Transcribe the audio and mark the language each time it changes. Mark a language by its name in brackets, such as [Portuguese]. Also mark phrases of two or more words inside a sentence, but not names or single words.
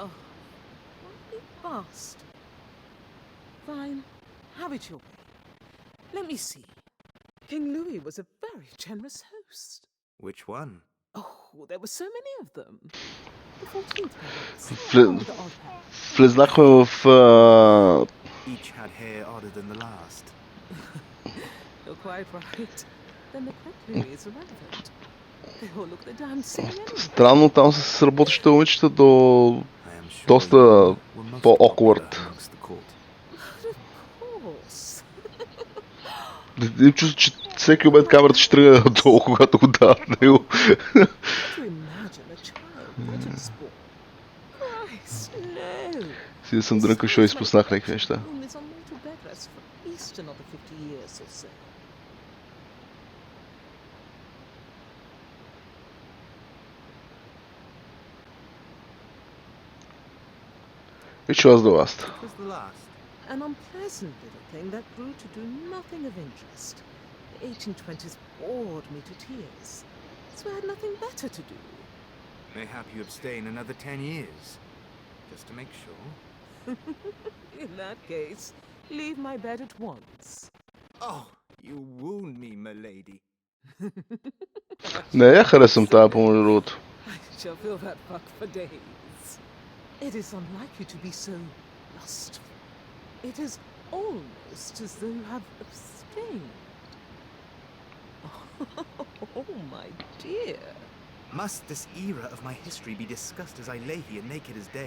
[English] Oh, what a bust. Fine. Have it your way. Let me see. King Louis was a very generous host. Which one? Oh, there were so many of them. The 14th perhaps. [Bulgarian] Вле- [English] Oh, the odd pair. [Bulgarian] Влезнахме в... [English] Each had hair odder than the last. You're quite right. Then the criteria is irrelevant. They all look the damn same anyway. [Bulgarian] Странно там с работещите момичета до... [English] I am sure [Bulgarian] Доста [English] you were most [Bulgarian] по-awkward. [English] popular amongst the court. Of course. [Bulgarian] Им чувство, че всеки момент камерата ще тръгне надолу, когато го дават него. [English] To imagine a child prejudice ball. Christ, no. [Bulgarian] Си да съм дрънкал, защото изпуснах някакви неща. [English] Room is on mortal bed rest for at least another 50 years or so. Which was the last? What was the last? An unpleasant little thing that grew to do nothing of interest. The 1820s bored me to tears, so I had nothing better to do. Mayhap you abstain another 10 years. Just to make sure. In that case, leave my bed at once. Oh, you wound me, milady. [Bulgarian] Не, я харесвам тази, по-между другото. [English] I shall feel that fuck for days. It is unlike you to be so lustful. It is almost as though you have abstained. Oh, my dear. Must this era of my history be discussed as I lay here naked as day?